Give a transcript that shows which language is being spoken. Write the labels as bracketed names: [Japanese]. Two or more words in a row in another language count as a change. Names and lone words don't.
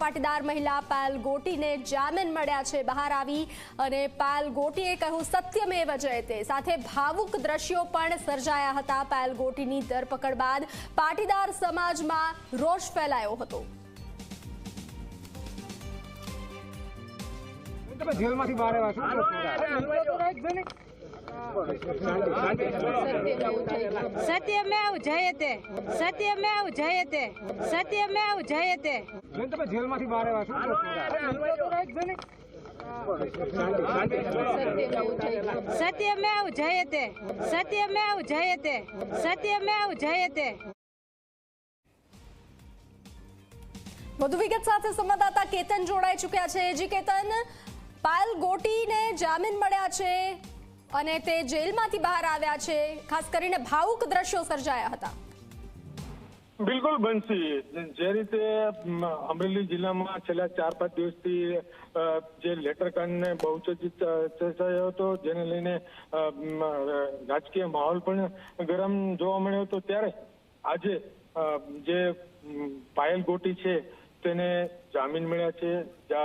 [Gujarati] પાટીદાર મહિલા પાયલ ગોટીને જામીન મળ્યા છે। બહાર આવી અને પાયલ ગોટીએ કહ્યું [Sanskrit] सत्यमेव जयते। [Gujarati] સાથે ભાવુક દ્રશ્યો પણ સર્જાયા હતા। પાયલ ગોટીની ધરપકડ બાદ પાટીદાર સમાજમાં રોષ ફેલાયો હતો। જેલમાંથી બહાર [Sanskrit] सत्यमेव जयते सत्यमेव जयते सत्यमेव जयते [Gujarati] જેલમાંથી બહાર [Sanskrit] सत्यमेव जयते सत्यमेव जयते सत्यमेव जयते। [Gujarati] વધુ વિગત સાથે સંવાદદાતા કેતન જોડાઈ ચૂક્યા છે। જી કેતન, પાયલ ગોટીને જામીન મળ્યા છે અને તે જેલમાંથી બહાર આવ્યા છે। ખાસ કરીને ભાવુક દ્રશ્યો સર્જાયા હતા। બિલકુલ બંસી, જે રીતે અમરેલી જિલ્લામાં છેલ્લા 4-5 દિવસથી જે લેટર કાંડને બહુ ચર્ચાયો હતો, જેને લઈને રાજકીય માહોલ પણ ગરમ જોવા મળ્યો હતો, ત્યારે આજે જે પાયલ ગોટી છે તેને જામીન મળ્યા છે।